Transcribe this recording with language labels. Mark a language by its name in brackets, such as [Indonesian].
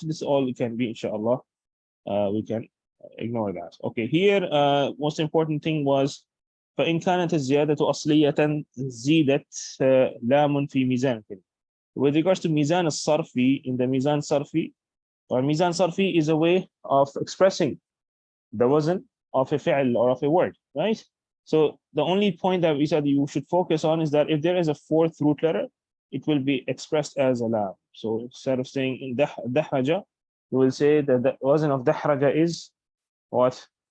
[English] This all can be, inshallah, we can ignore that. Okay, here most important thing was [Arabic] فإن كانت الزيادة أصلية زيدت لام في ميزان. [English] With regards to ميزان الصرفي, in the ميزان صرفي, Or Mizan Sarfi is a way of expressing the wazn of a fi'l or of a word, right? So the only point that we said you should focus on is that if there is a fourth root letter, it will be expressed as a lam. So instead of saying in dahraja, you will say that the wazn of dahraja is what?